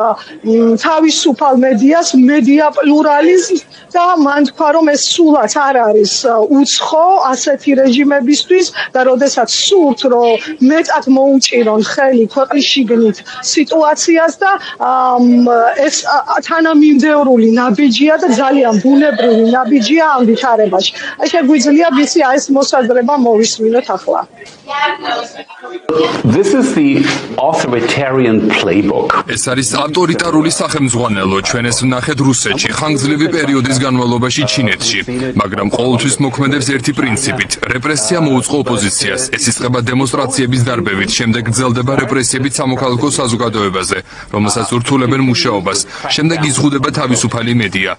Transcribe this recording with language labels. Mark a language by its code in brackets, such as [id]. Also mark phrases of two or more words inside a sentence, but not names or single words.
[ka] თავისუფალ მედიას, მედია პლურალიზმს და მან თქვა, რომ ეს სულაც არ არის უცხო ასეთი რეჟიმებისთვის და როდესაც სურთ, რომ მეტად მოუჭირონ ხელი ქვეყნის შიგნით სიტუაციას და ეს თანამიმდევრული ნაბიჯია და ძალიან ბუნებრივი ნაბიჯია ამ ვითარებაში. შეგვიძლია ვიცი ეს მოსაზრება მოვისმინოთ ახლა. [en] This is the authoritarian playbook. [ka] ეს არის ავტორიტარული სახელმძღვანელო, ჩვენ ეს ვნახეთ რუსეთში, ხანგრძლივი პერიოდის განმავლობაში ჩინეთში, მაგრამ ყოველთვის მოქმედებს ერთი პრინციპით: რეპრესია მოუწყო ოპოზიციას, ეს იწყება დემონსტრაციების დარბევით, შემდეგ გრძელდება რეპრესიებით სამოქალაქო საზოგადოებაზე, რომელსაც ურთულებენ მუშაობას, შემდეგ იზღუდება თავისუფალი მედია.